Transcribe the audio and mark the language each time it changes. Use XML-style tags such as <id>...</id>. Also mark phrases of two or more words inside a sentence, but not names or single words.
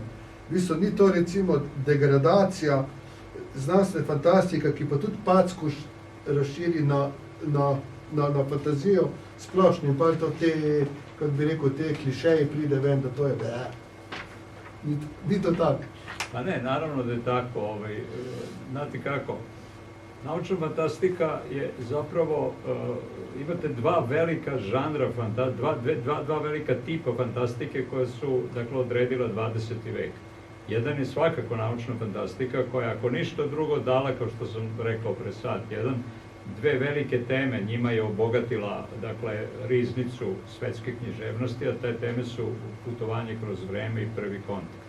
<sl>V bistvu ni to recimo degradacija znanstvene fantastike, ki pa tudi packo razširi na fantazijo splošno in pa to te, kako bi rekel, te klišeji pride ven, da to je ni to tako.</sl> <sr>Pa ne, naravno da je tako. Znate kako, naučna fantastika je zapravo, imate dva velika žanra, dva velika tipa fantastike koja su, dakle, odredila 20. vek. Jedan je svakako naučna fantastika koja, ako ništa drugo, dala, kao što sam rekao pre sat, dve velike teme, njima je obogatila, dakle, riznicu svetske književnosti, a te teme su putovanje kroz vreme i prvi kontakt.</sr>